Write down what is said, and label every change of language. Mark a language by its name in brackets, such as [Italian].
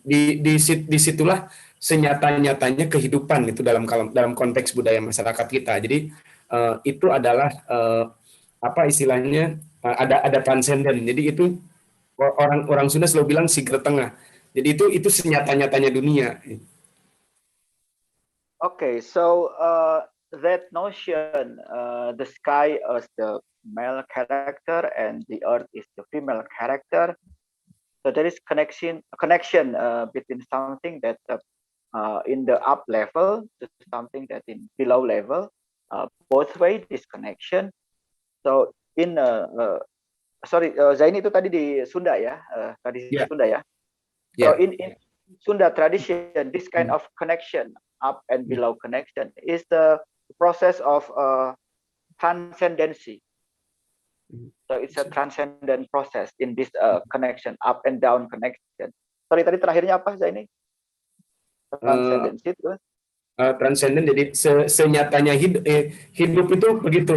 [Indonesian] Disitulah senyata-nyatanya kehidupan itu dalam konteks budaya masyarakat kita. Jadi itu adalah apa istilahnya ada transenden. Jadi itu orang Sunda selalu bilang siger tengah. Jadi itu senyata-nyatanya dunia. [English] Okay, so that notion, the sky as the male character and the earth is the female character. So there is connection between something that in the up level to something that in below level. Both way this connection. So in [Indonesian] Zaini itu tadi di Sunda ya, tradisi Sunda ya. [English] So in Sunda tradition, this kind of connection, up and below connection, is the process of transcendency. So it's a transcendent process in this connection, up and down connection. [Indonesian] Sorry, tadi terakhirnya apa Zaini? Transcendency itu? Transcendent, jadi senyatanya hidup itu begitu.